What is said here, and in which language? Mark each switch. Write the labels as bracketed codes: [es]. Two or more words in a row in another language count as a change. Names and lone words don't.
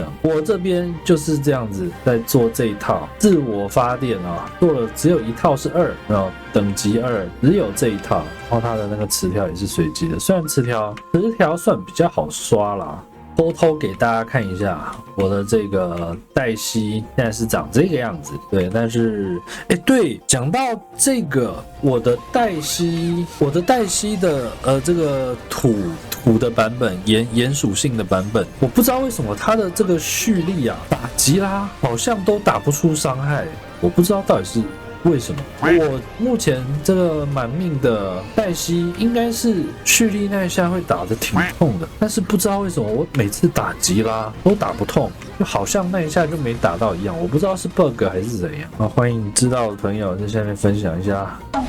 [zh] 我這邊就是這樣子在做這一套自我發電啊，做了只有一套是2，然後等級2，只有這一套，然後它的那個詞條也是隨機的，雖然詞條算比較好刷啦。偷偷給大家看一下我的這個黛西現在是長這個樣子，對，但是對，講到這個我的黛西的這個土的版本，炎屬性的版本，我不知道為什麼它的這個蓄力啊，打吉拉好像都打不出傷害，我不知道到底是為什麼？我目前這個滿命的黛西應該是蓄力那一下會打得挺痛的，但是不知道為什麼我每次打吉拉都打不痛，就好像那一下就沒打到一樣，我不知道是 bug 還是怎樣啊！歡迎知道的朋友在下面分享一下。